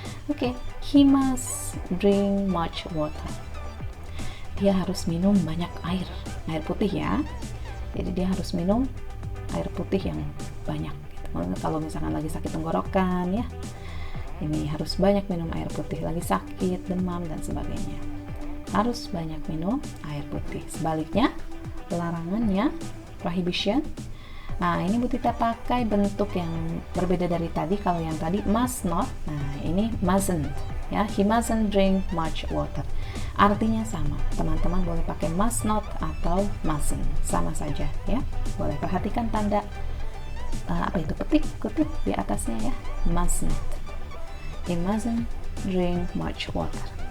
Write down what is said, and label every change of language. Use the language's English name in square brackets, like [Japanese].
[English] Oke, he must drink much water. [Indonesian] Dia harus minum banyak air putih ya. Jadi dia harus minum air putih yang banyak. Gitu. Kalau misalkan lagi sakit tenggorokan ya, ini harus banyak minum air putih. Lagi sakit, demam dan sebagainya, harus banyak minum air putih. Sebaliknya, larangannya prohibition. Nah, ini Bu Tita pakai bentuk yang berbeda dari tadi. Kalau yang tadi must not, nah ini mustn't ya. [English] He mustn't drink much water. [Indonesian] Artinya sama. Teman-teman boleh pakai must not atau mustn't, sama saja ya. Boleh perhatikan tanda apa itu, kutip di atasnya ya. Mustn't. [English] He mustn't drink much water.